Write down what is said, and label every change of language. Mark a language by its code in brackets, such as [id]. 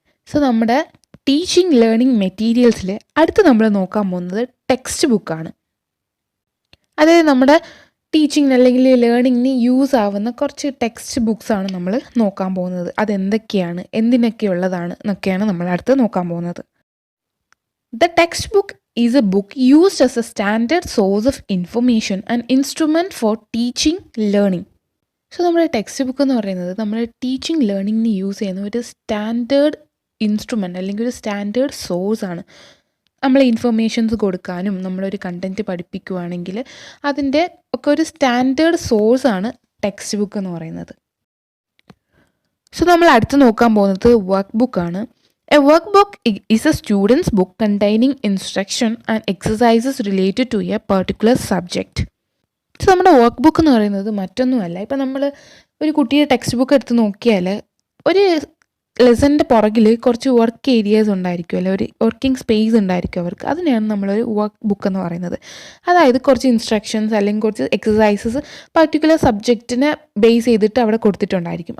[ml] So നമ്മുടെ teaching learning മെറ്റീരിയൽസിൽ അടുത്ത് നമ്മൾ നോക്കാൻ പോകുന്നത് ടെക്സ്റ്റ് ബുക്കാണ്. അതായത് നമ്മുടെ ടീച്ചിങ്ങിന് അല്ലെങ്കിൽ ലേണിങ്ങിന് യൂസ് ആവുന്ന കുറച്ച് ടെക്സ്റ്റ് ബുക്സാണ് നമ്മൾ നോക്കാൻ പോകുന്നത്. അതെന്തൊക്കെയാണ്, എന്തിനൊക്കെ ഉള്ളതാണ് എന്നൊക്കെയാണ് നമ്മൾ അടുത്ത് നോക്കാൻ പോകുന്നത്. [en] The textbook is a book used as a standard source of information and instrument for teaching learning. [ml] So നമ്മുടെ ടെക്സ്റ്റ് ബുക്ക് എന്ന് പറയുന്നത് നമ്മുടെ ടീച്ചിങ് ലേണിങ്ങിന് യൂസ് ചെയ്യുന്ന ഒരു സ്റ്റാൻഡേർഡ് ഇൻസ്ട്രുമെൻ്റ് അല്ലെങ്കിൽ ഒരു സ്റ്റാൻഡേർഡ് സോഴ്സാണ്. നമ്മൾ ഇൻഫർമേഷൻസ് കൊടുക്കാനും നമ്മളൊരു കണ്ടൻറ്റ് പഠിപ്പിക്കുകയാണെങ്കിൽ അതിൻ്റെ ഒക്കെ ഒരു സ്റ്റാൻഡേർഡ് സോഴ്സാണ് ടെക്സ്റ്റ് ബുക്ക് എന്ന് പറയുന്നത്. സോ നമ്മൾ അടുത്ത് നോക്കാൻ പോകുന്നത് വർക്ക് ബുക്കാണ്. [en] A workbook is a student's book containing instruction and exercises related to a particular subject. [ml] So നമ്മുടെ വർക്ക് ബുക്ക് എന്ന് പറയുന്നത് മറ്റൊന്നുമല്ല. ഇപ്പം നമ്മൾ ഒരു കുട്ടിയുടെ ടെക്സ്റ്റ് ബുക്ക് എടുത്ത് നോക്കിയാൽ ഒരു ലെസൻ്റെ പുറകിൽ കുറച്ച് വർക്ക് ഏരിയാസ് ഉണ്ടായിരിക്കും, അല്ലെ ഒരു വർക്കിംഗ് സ്പേസ് ഉണ്ടായിരിക്കും അവർക്ക്. അതിനെയാണ് നമ്മളൊരു വർക്ക് ബുക്ക് എന്ന് പറയുന്നത്. അതായത് കുറച്ച് ഇൻസ്ട്രക്ഷൻസ് അല്ലെങ്കിൽ കുറച്ച് എക്സസൈസസ് പർട്ടിക്കുലർ സബ്ജക്റ്റിനെ ബേസ് ചെയ്തിട്ട് അവിടെ കൊടുത്തിട്ടുണ്ടായിരിക്കും.